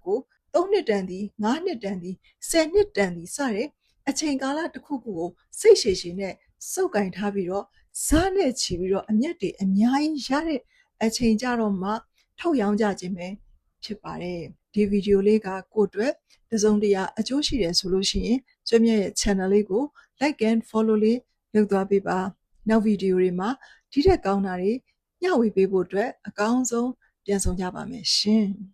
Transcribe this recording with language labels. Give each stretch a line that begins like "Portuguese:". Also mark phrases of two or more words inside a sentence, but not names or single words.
Burmese: ကို3နှစ်တန်သည်5နှစ်တန်သည်10နှစ်တန်သည်စတဲ့အချိန်ကာလတစ်ခုခုကိုစိတ်ရှည်ရှည်နဲ့စုပ်ကင်ထားပြီးတော့ဇာတ်နဲ့ချီပြီးတော့အမြတ်တွေအများကြီးရတဲ့အချိန်ကြတော့မှထုတ်ရောင်းကြခြင်းပဲဖြစ်ပါတယ်ဒီဗီဒီယိုလေးကကိုယ့်အတွက်တစုံတရာအကျိုးရှိတယ်ဆိုလို့ရှိရင်ကျွမ်းမြတ်ရဲ့ channel လေးကို
English: like and follow
Burmese: လေးလုပ်သွားပေးပါနောက်ဗီဒီယိုတွေမှာဒီထက်ကောင်းတာတွေမျှဝေပေးဖို့အတွက်အကောင်းဆုံးပြန်ဆောင်ကြပါမယ်ရှင်